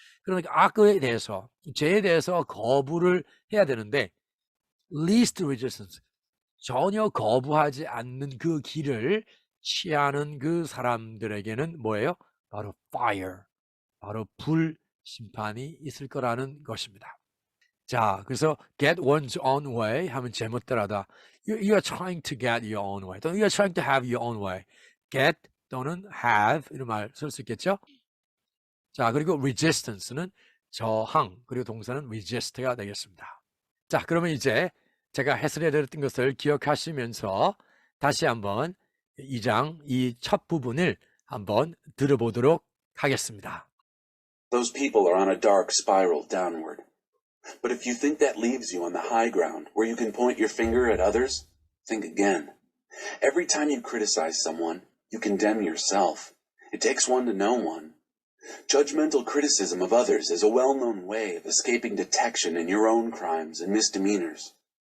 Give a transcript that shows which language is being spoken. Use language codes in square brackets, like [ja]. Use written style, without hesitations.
[ko] 그러니까 악에 대해서, 죄에 대해서 거부를 해야 되는데 [en] least resistance, [ko] 전혀 거부하지 않는 그 길을 취하는 그 사람들에게는 뭐예요? 바로 fire, 바로 불 심판이 있을 거라는 것입니다. 자, 그래서 get one's own way 하면 제멋대로다. [en] You are trying to get your own way. 또는 you are trying to have your own way. [ko] get 또는 have 이런 말 쓸 수 있겠죠? 자, 그리고 resistance는 저항, 그리고 동사는 resist가 되겠습니다. 자, 그러면 이제 제가 해설해드렸던 것을 기억하시면서 다시 한번 2장 이 첫 부분을 한번 들어보도록 하겠습니다. [en] Those people are on a dark spiral downward. But if you think that leaves you on the high ground where you can point your finger at others, think again. Every time you criticize someone, you condemn yourself. It takes one to know one. Judgmental criticism of others is a well-known way of escaping detection in your own crimes and misdemeanors.